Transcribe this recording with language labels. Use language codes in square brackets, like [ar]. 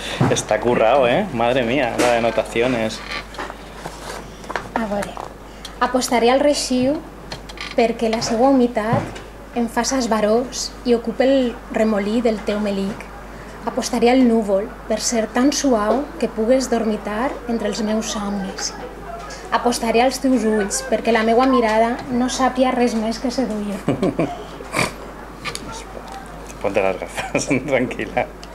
[es] Está currado, Madre mía, la de anotaciones. [ca] A veure, apostaré al reixiu perquè la seva humitat em faça esbarós i ocupe el remolí del teu melic. Apostaré al núvol per ser tan suau que pugues dormitar entre els meus somnis. Apostaré als teus ulls perquè la meua mirada no sàpia res més que seduir. [es] Ponte las gafas, tranquila.